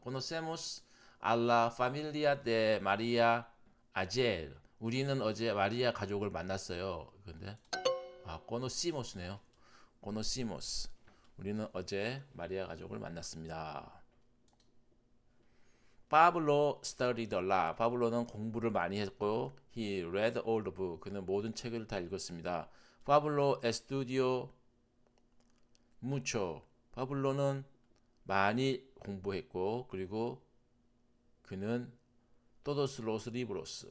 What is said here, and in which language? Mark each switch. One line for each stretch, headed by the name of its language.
Spanish: conocemos a la familia de María ayer.
Korean: 우리는 어제 마리아 가족을 만났어요. 근데 conocimos네요.
Spanish: conocimos.
Korean: 우리는 어제 마리아 가족을 만났습니다.
English: Pablo studied a lot.
Korean: 파블로는 공부를 많이 했고,
English: he read all the book.
Korean: 그는 모든 책을 다 읽었습니다.
Spanish: Pablo estudió mucho.
Korean: 파블로는 많이 공부했고, 그리고 그는
Spanish: todos los libros.